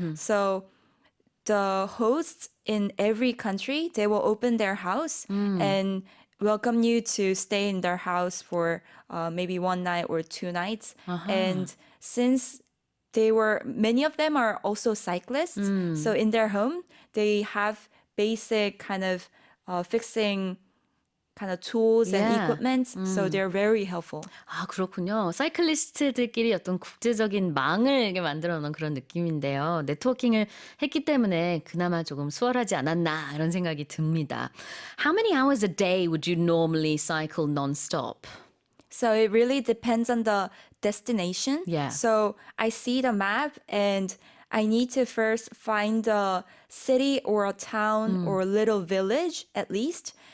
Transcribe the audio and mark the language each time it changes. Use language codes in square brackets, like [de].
[en] So the hosts in every country, they will open their house and welcome you to stay in their house for maybe 1 night or 2 nights. And since many of them are also cyclists, so in their home, they have basic kind of fixing kind of tools and Yeah. equipment. So they're very helpful. [ko] 아, 그렇군요. 사이클리스트들끼리 어떤 국제적인 망을 이렇게 만들어 놓은 그런 느낌인데요. 네트워킹을 했기 때문에 그나마 조금 수월하지 않았나 이런 생각이 듭니다. [en] How many hours a day would you normally cycle non-stop? So it really depends on the destination. Yeah. So I see the map and I need to first find a city or a town or a little village at least.